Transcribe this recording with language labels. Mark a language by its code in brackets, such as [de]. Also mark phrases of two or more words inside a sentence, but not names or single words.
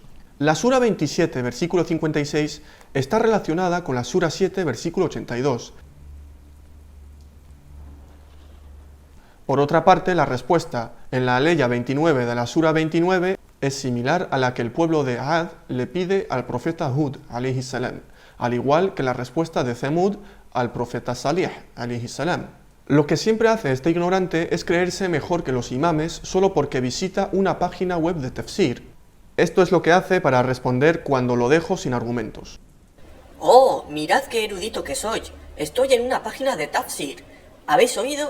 [es] La Sura 27, versículo 56, está relacionada con la Sura 7, versículo 82. Por otra parte, la respuesta en la aleya 29 de la Sura 29 es similar a la que el pueblo de Ad le pide al profeta Hud, [ar] عليه السلام. [es] al igual que la respuesta de Zemud al profeta Salih, [ar] عليه السلام. [es] Lo que siempre hace este ignorante es creerse mejor que los imames solo porque visita una página web de tafsir. Esto es lo que hace para responder cuando lo dejo sin argumentos. ¡Oh, mirad qué erudito que soy! Estoy en una página de tafsir. ¿Habéis oído?